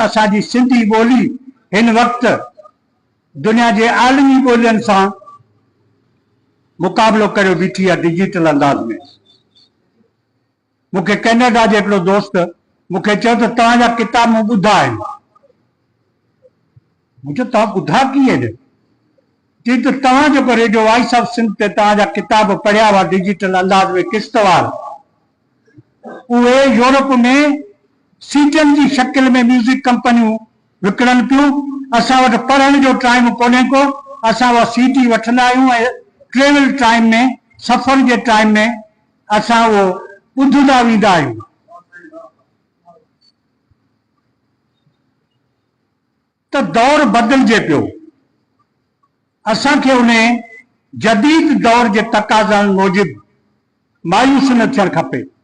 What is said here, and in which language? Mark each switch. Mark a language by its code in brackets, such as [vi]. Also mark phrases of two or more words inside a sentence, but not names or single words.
[sd] असांजी सिंधी ॿोली हिन वक़्तु दुनिया जे आलमी ॿोलियुनि सां मुक़ाबिलो करे बीठी आहे डिजिटल अंदाज में। मूंखे कैनेडा जो हिकिड़ो दोस्त मूंखे चयो त तव्हांजा किताब मूं ॿुधा आहिनि। मुझे तो ॿुधा कीअं जी तो तव्हां जेको रेडियो वॉइस ऑफ सिंध ते तव्हांजा किताब पढ़िया हुआ डिजिटल अंदाज में किश्तवार, उहे यूरोप में सीटन जी शक्ल में म्यूजिक कंपनियूं विकिणनि पियूं। असां वटि पढ़ण जो टाइम कोन्हे को, असां उहा सीडी वठंदा आहियूं ऐं [en] travel time [sd] में, सफ़र जे टाइम में असां उहो ॿुधंदा वेंदा आहियूं। त दौर बदिलजे पियो, असांखे उन जदीद दौर जे तक़ाज़नि मूजिबि मायूस न थियणु खपे।